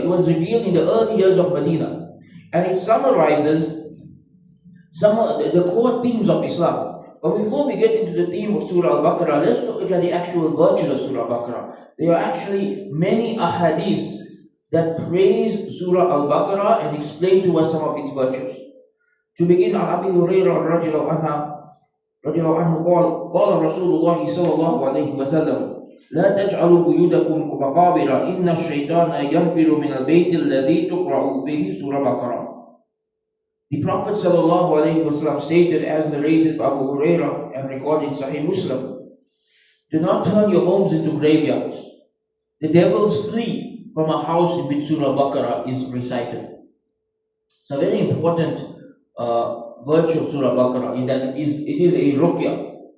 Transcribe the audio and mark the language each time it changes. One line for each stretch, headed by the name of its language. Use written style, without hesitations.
English: It was revealed in the early years of Medina, and it summarizes some of the core themes of Islam. But before we get into the theme of Surah al-Baqarah, let's look at the actual virtues of Surah al-Baqarah. There are actually many ahadiths that praise Surah al-Baqarah and explain to us some of its virtues. To begin, Abi Hurairah radiallahu anhu
Arabic: قال رسول الله صلى الله عليه وسلم لا تجعلوا بيوتكم مقابر إن الشيطان ينفر من البيت الذي تقرأ فيه سورة البقرة.
English: The Prophet ﷺ stated, as narrated by Abu Hurairah and recorded in Sahih Muslim, do not turn your homes into graveyards. The devils flee from a house in which Surah al-Baqarah is recited. So a very important virtue of Surah al-Baqarah is that it is a ruqya.